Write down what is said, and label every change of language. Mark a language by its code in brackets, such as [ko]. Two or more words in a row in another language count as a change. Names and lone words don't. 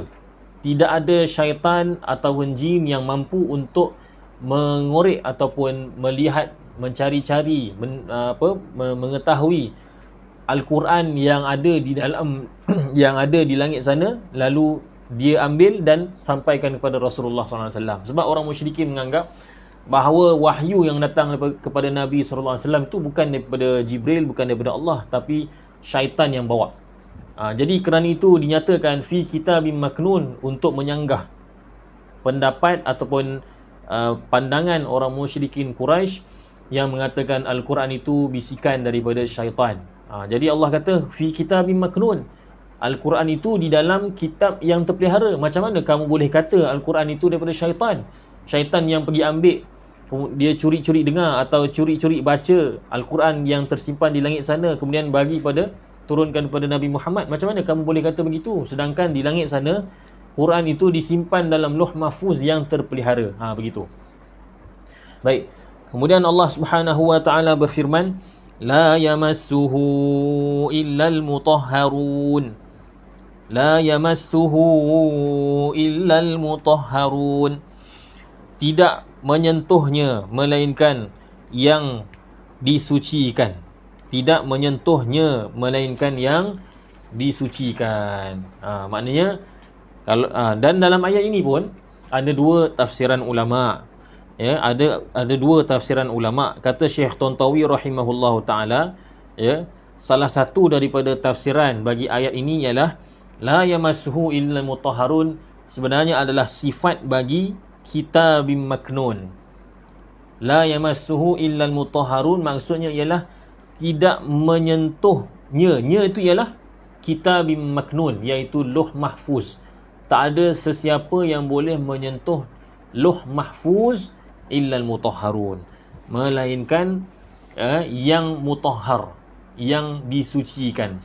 [ms] Tidak ada syaitan atau jin yang mampu untuk mengorek ataupun melihat, mencari-cari, mengetahui Al-Quran yang ada di dalam yang ada di langit sana, lalu dia ambil dan sampaikan kepada Rasulullah SAW. Sebab orang musyrikin menganggap bahawa wahyu yang datang kepada Nabi SAW itu bukan daripada Jibril, bukan daripada Allah, tapi syaitan yang bawa. Jadi kerana itu dinyatakan [ar] في كتاب مكنون, [ms] untuk menyanggah pendapat ataupun pandangan orang musyrikin Quraisy yang mengatakan Al-Quran itu bisikan daripada syaitan. Jadi Allah kata [ar] في كتاب مكنون, [ms] Al-Quran itu di dalam kitab yang terpelihara. Macam mana kamu boleh kata Al-Quran itu daripada syaitan? Syaitan yang pergi ambil, dia curi-curi dengar atau curi-curi baca Al-Quran yang tersimpan di langit sana, kemudian turunkan kepada Nabi Muhammad. Macam mana kamu boleh kata begitu? Sedangkan di langit sana, Quran itu disimpan dalam Lauh Mahfuz yang terpelihara. Begitu. Baik. Kemudian Allah Subhanahu Wa Taala berfirman, [ar] لا يمسه إلا المطهرون. لا يمسه إلا المطهرون. [ms] Tidak menyentuhnya melainkan yang disucikan. Tidak menyentuhnya melainkan yang disucikan. Maknanya kalau dan dalam ayat ini pun ada dua tafsiran ulama. Ya, ada dua tafsiran ulama. Kata Syekh Tontawi [ar] رحمه الله تعالى, [ms] ya, salah satu daripada tafsiran bagi ayat ini ialah [ar] لا يمسه إلا المطهرون, [ms] sebenarnya adalah sifat bagi [ar] كتاب مكنون. لا يمسه إلا المطهرون [ms] maksudnya ialah tidak menyentuhnya. Nya itu ialah [ar] كتاب مكنون, [ms] iaitu Lauh Mahfuz. Tak ada sesiapa yang boleh menyentuh Lauh Mahfuz [ar] إلا المطهرون, [ms] melainkan yang mutahhar, yang disucikan.